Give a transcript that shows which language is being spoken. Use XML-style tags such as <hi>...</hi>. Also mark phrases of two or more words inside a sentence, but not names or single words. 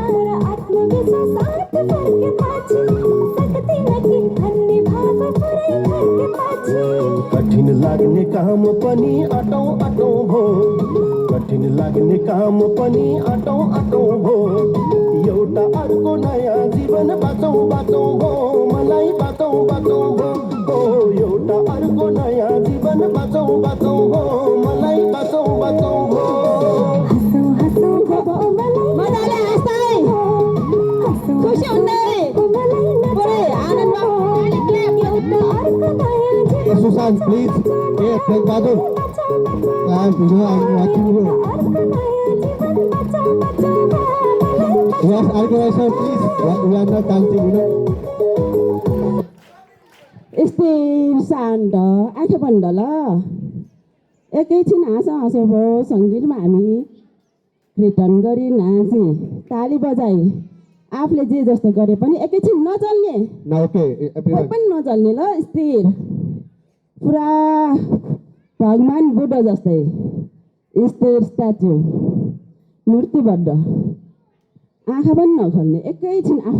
<ne>कठिन लाग्ने काम पनि अटौँ अटौँ भो कठिन लाग्ने काम पनि अटौँ अटौँ भो एउटा अर्को नयाँ जीवन बचाऊ बचाऊ भो मलाई बचाऊ बचाऊ भो हो एउटा अर्को नयाँ जीवन बचाऊ बचाऊ भो मलाई बचाऊ बचाऊ भो मजाले हाँस्दै खुसी हुँदै पुरै आनन्दमा</ne> <en>Hey, Susan, please. Hey, thank God. Clap, you know, I'm watching you. Yes, Argavasa, please. We are not dancing, you know.</en> <ne>स्थिर शान्त आँखा बन्द ल एकैछिन हाँस हाँस भयो सङ्गीतमा हामी कीर्तन गरी नाचे ताली बजाई आफूले जे जस्तो गरे पनि एकैछिन नचल्ने</ne> <en>Now, okay,</en> <ne>कोही</ne> <en>everyone.</en> <ne>पनि नचल्ने ल स्थिर पुरा भगवान् बुद्ध जस्तै स्थिर स्ट्याचु मूर्तिबद्ध आँखा पनि नखोल्ने एकैछिन आफ्नो</ne>